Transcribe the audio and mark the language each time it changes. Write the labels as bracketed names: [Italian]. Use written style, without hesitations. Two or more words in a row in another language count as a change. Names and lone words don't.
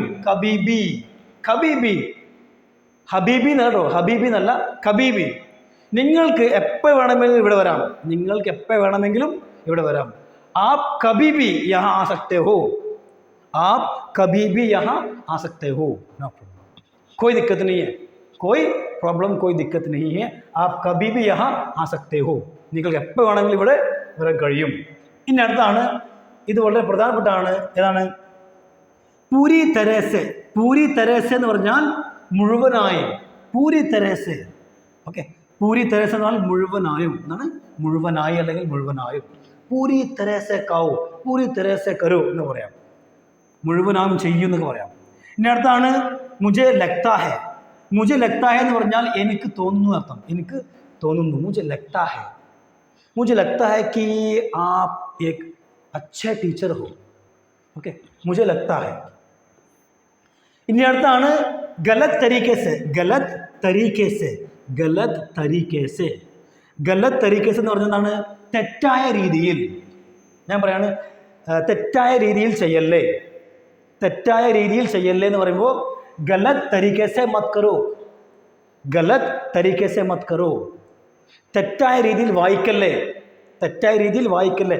[Malayalam] കബീബി, കബീബി. ഹബീബി എന്നല്ല കേട്ടോ, ഹബീബി എന്നല്ല, കബീബി. നിങ്ങൾക്ക് എപ്പോൾ വേണമെങ്കിലും ഇവിടെ വരാം, നിങ്ങൾക്ക് എപ്പോൾ വേണമെങ്കിലും ഇവിടെ വരാം. [Hindi] आप कभी भी यहाँ आ सकते हो, आप कभी भी यहाँ आ सकते हो. कोई दिक्कत नहीं है, कोई प्रॉब्लम, कोई दिक्कत नहीं है. आप कभी भी यहाँ आ सकते हो. [Malayalam] നിങ്ങൾക്ക് എപ്പോൾ വേണമെങ്കിലും ഇവിടെ വരാൻ കഴിയും. ഇനി അടുത്താണ്, ഇത് വളരെ പ്രധാനപ്പെട്ടാണ്. ഏതാണ്? [Hindi] पूरी तरह से. पूरी तरह से [Malayalam] എന്ന് പറഞ്ഞാൽ മുഴുവനായും. [Hindi] पूरी तरह से. [Malayalam] ഓക്കെ, [Hindi] पूरी तरह से [Malayalam] എന്ന് പറഞ്ഞാൽ മുഴുവനായും എന്നാണ്. മുഴുവനായി അല്ലെങ്കിൽ മുഴുവനായും. [Hindi] पूरी तरह से खाओ, पूरी तरह से करो [Malayalam] എന്ന് പറയാം. മുഴുവനായും ചെയ്യൂ എന്നൊക്കെ പറയാം. ഇനി അടുത്താണ് [Hindi] मुझे लगता है. मुझे लगता है [Malayalam] എന്ന് പറഞ്ഞാൽ എനിക്ക് തോന്നുന്നു അർത്ഥം. എനിക്ക് തോന്നുന്നു. [Hindi] मुझे लगता है, मुझे लगता है कि आप एक अच्छे टीचर हो. ओके, मुझे लगता है. [Malayalam] ഇനി അടുത്താണ് [Hindi] गलत तरीके से. गलत तरीके से, गलत तरीके से. गलत तरीके से [Malayalam] എന്ന് പറഞ്ഞാൽ എന്താണ്? തെറ്റായ രീതിയിൽ. ഞാൻ പറയാണ് തെറ്റായ രീതിയിൽ ചെയ്യല്ലേ, തെറ്റായ രീതിയിൽ ചെയ്യല്ലേ എന്ന് പറയുമ്പോൾ [Hindi] गलत तरीके से मत करो, गलत तरीके से मत करो. [Malayalam] തെറ്റായ രീതിയിൽ വായിക്കല്ലേ, തെറ്റായ രീതിയിൽ വായിക്കല്ലേ.